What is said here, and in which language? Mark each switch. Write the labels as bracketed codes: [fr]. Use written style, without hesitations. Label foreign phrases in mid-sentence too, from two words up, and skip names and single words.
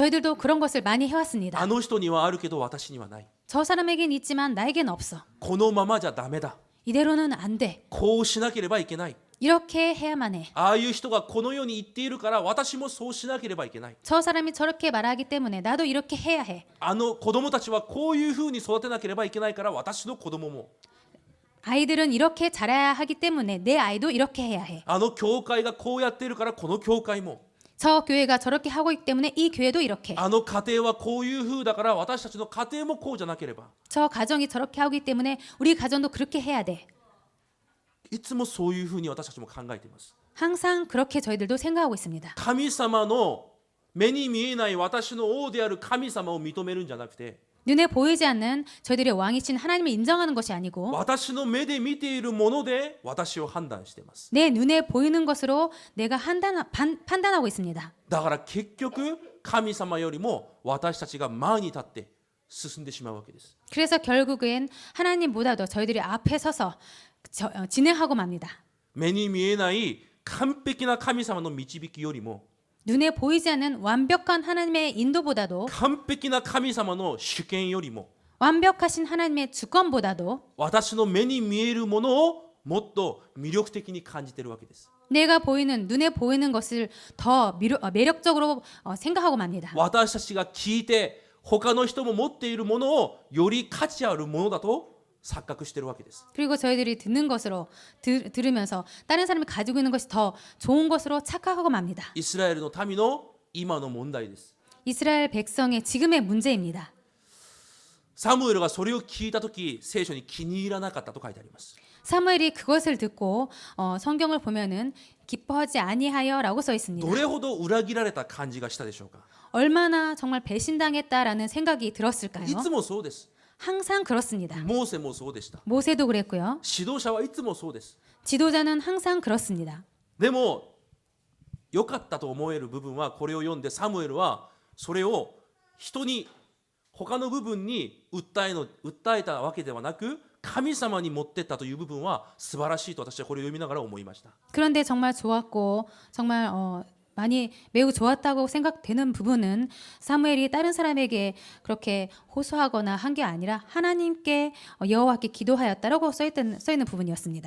[ko] 저희들도 그런 것을 많이 해왔습니다. [ja] あの人にはあるけど私にはない。 [ko] 저 사람에겐 있지만 나에겐 없어. [ja] このままじゃダメだ。 [ko] 이대로는 안 돼. [ja] こうしなければいけない。 [ko] 이렇게 해야만 해. [ja] ああいう人がこのように言っているから私もそうしなければいけない。 [ko] 저 사람이 저렇게 말하기 때문에 나도 이렇게 해야 해. [ja] あの子供たちはこういうふうに育てなければいけないから私の子供も。 [ko] 아이들은 이렇게 자라야 하기 때문에 내 아이도 이렇게 해야 해. [ja] あの教会がこうやっているからこの教会も。 [ko] 저 교회가 저렇게 하고 있기 때문에 이 교회도 이렇게. [ja] あの家庭はこういうふうだから私たちの家庭もこうじゃなければ。 [ko] 저 가정이 저렇게 하기 때문에 우리 가정도 그렇게 해야 돼. [ja] いつもそういうふうに私たちも考えています。 [ko] 항상 그렇게 저희들도 생각하고 있습니다. [ja] 神様の目に見えない私の王である神様を認めるんじゃなくて、 [ko] 눈에 보이지 않는 저희들의 왕이신 하나님을 인정하는 것이 아니고 [ja] 私の目で見ているもので私を判断しています。 [ko] 내 눈에 보이는 것으로 내가 판단하고 있습니다. [ja] だから結局神様よりも私たちが前に立って進んでしまうわけです。 [ko] 그래서 결국엔 하나님보다도 저희들이 앞에 서서 진행하고 맙니다. [ja] 目に見えない完璧な神様の導きよりも [ko] 눈에 보이지 않는 완벽한 하나님의 인도보다도 [ja] 完璧な神様の主権よりも [ko] 완벽하신 하나님의 주권보다도 [ja] 私の目に見えるものをもっと魅力的に感じているわけです。 [ko] 내가 보이는 눈에 보이는 것을 더 매력적으로 생각하고 맙니다. [ja] 私たちが聞いて他の人も持っているものをより価値あるものだと錯覚しているわけです。 [ko] 그리고 저희들이 듣는 것으로 들으면서 다른 사람이 가지고 있는 것이 더 좋은 것으로 착각하고 맙니다. [ja] イスラエルの民の今の問題です。 [ko] 이스라엘 백성의 지금의 문제입니다. [ja] サムエルがそれを聞いたとき、聖書に気に入らなかったと書いてあります。 [ko] 사무엘이 그것을 듣고 성경을 보면은 기뻐하지 아니하여라고 써 있습니다. [ja] どれほど裏切られた感じがしたでしょうか。 [ko] 얼마나 정말 배신당했다라는 생각이 들었을까요? [ja] いつもそうです。 [ko] 항상 그렇습니다. [ja] モーセもそうでした。 [ko] 모세도 그랬고요. [ja] 指導者はいつもそうです。 [ko] 지도자는 항상 그렇습니다. [ja] でも良かったと思える部分はこれを読んでサムエルはそれを人に他の部分に訴えたわけではなく神様に持ってったという部分は素晴らしいと私はこれを読みながら思いました。 [ko] 그런데 정말 좋았고 정말 많이 매우 좋았다고 생각되는 부분은 사무엘이 다른 사람에게 그렇게 호소하거나 한 게 아니라 하나님께 여호와께 기도하였다라고 써 있는 부분이었습니다.